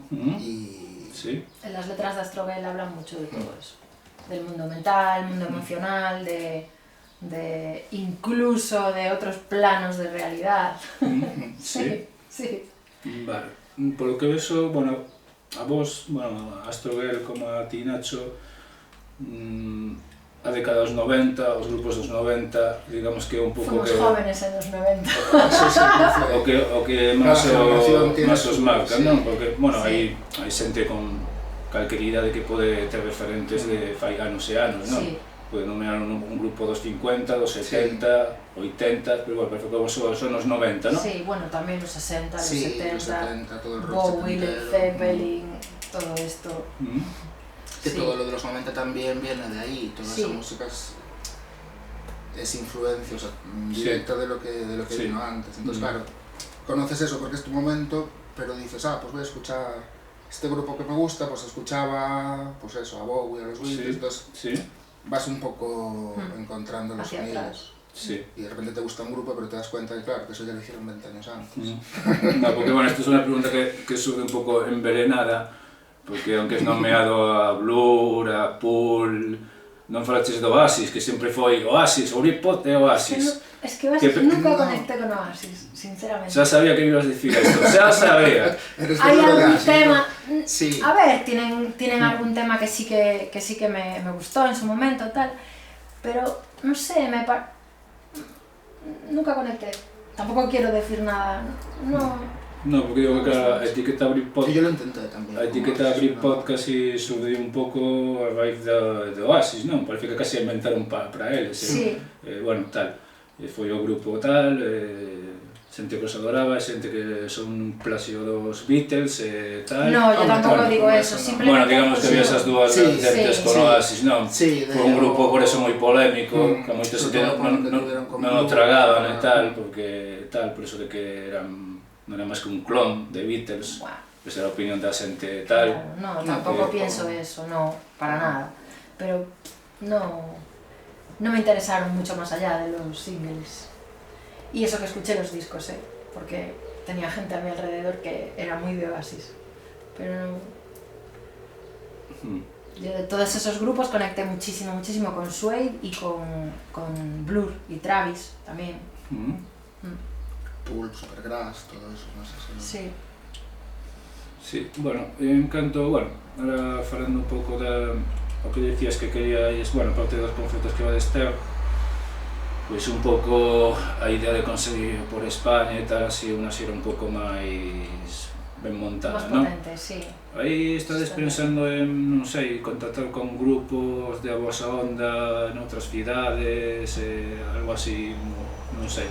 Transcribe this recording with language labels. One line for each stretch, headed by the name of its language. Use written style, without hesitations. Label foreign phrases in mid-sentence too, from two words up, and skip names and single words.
Spanish: Y... En las letras de Astrobel hablan mucho de todo eso, del mundo mental, mundo emocional, de incluso de otros planos de realidad. Sí. Vale, por lo que veo, bueno,
Galician: a vos, a Astrobel como a ti, Nacho, a década dos 90, os grupos dos 90, digamos que un pouco
Spanish: que... Fomos jóvenes en los 90.
Galician: o que máis os marcan, non? Porque, bueno, hai xente con calquer idade que pode ter referentes de fai anos e anos, non? Pode nomear un grupo dos 50, dos 70, 80, pero bueno, perfecto, son os 90, non? Sí, bueno, tamén os 60,
Spanish: los 70, todo el rock Bowie, Led Zeppelin, todo esto. Que todo lo de los 90 también viene de ahí, toda esa música es influencia, o sea, directa de lo que vino antes. Entonces, claro, conoces eso porque es tu momento, pero dices, pues voy a escuchar este grupo que me gusta, pues escuchaba, pues eso, a Bowie, a los Beatles, entonces vas un poco encontrando los sonidos. Y de repente te gusta un grupo, pero te das cuenta de, claro, que eso ya lo hicieron 20 años antes. No, porque bueno, esto es una pregunta que sube un poco envenenada, porque aunque es nomeado a Blur, a Pool,
Galician: non falaches do Oasis, que sempre foi Oasis, o Britpop é Oasis.
Spanish: Es que Oasis nunca conecté con Oasis, sinceramente.
Galician: Xa sabía que ibas a dicir esto, xa sabía.
Spanish: Hay algún tema, a ver, tienen algún tema que sí que me gustó en su momento, tal, pero no sé, nunca conecté. Tampoco quiero decir nada,
Galician: No, porque digo que a etiqueta Britpop...
Spanish: Sí, yo lo intenté tamén.
Galician: A etiqueta Britpop casi surdiu un pouco a raíz de Oasis, non? Parece que casi inventaron para eles. Bueno, tal. Foi o grupo tal, xente que os adoraba, xente que son plagio dos Beatles e tal.
Spanish: No, yo tampouco digo eso, simplemente...
Galician: Bueno, digamos que había esas dúas vertentes con Oasis, non? Foi un grupo por eso moi polémico, que moita xente non o tragaban e tal, porque tal, por eso de que eran... non era máis que un clon de Beatles, esa era a opinión da xente tal.
Spanish: No, tampouco pienso eso, no, para nada. Pero no me interesaron mucho más allá de los singles. Y eso que escuché los discos, porque tenía gente a mi alrededor que era muy de Oasis. Pero yo de todos esos grupos conecté muchísimo con Suede y con Blur y Travis también. Pulp, Supergrass, todo eso, no sé si... Sí.
Galician: Sí, bueno, en canto, bueno, ahora falando un pouco o que decías que queríais, bueno, parte dos concertos que vades ter, pois un pouco a idea de conseguir por España e tal, así unha xira un pouco máis ben montada, non?
Spanish: Más potente, sí.
Galician: Aí estades pensando en, non sei, contactar con grupos de a vosa onda noutras cidades, algo así, non sei.